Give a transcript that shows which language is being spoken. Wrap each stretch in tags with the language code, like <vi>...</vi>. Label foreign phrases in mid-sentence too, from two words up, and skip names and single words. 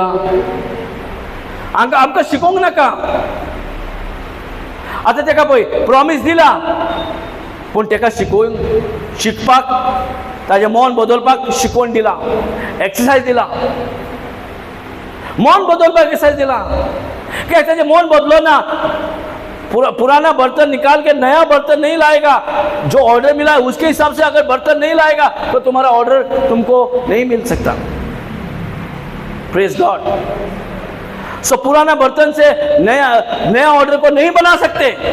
<kok>आमकां शिकोवंक नाका. आतां तेका पळय प्रॉमिस दिला, पूण तेका शिकपाक ताजें मन बदलपाक शिकवण दिला, एक्सरसाइज दिला. मन बदलपाक एक्सरसाइज दिला.</kok> <hi>क्या</hi> <kok>ताजें मन बदलो ना,</kok> <hi>पुराना बर्तन निकाल के नया बर्तन नहीं लाएगा. जो ऑर्डर मिला है उसके हिसाब से अगर बर्तन नहीं लाएगा तो तुम्हारा ऑर्डर तुमको नहीं मिल सकता.</hi> <en>Praise God.</en> <hi>सो पुराना बर्तन से नया ऑर्डर को नहीं बना सकते.</hi>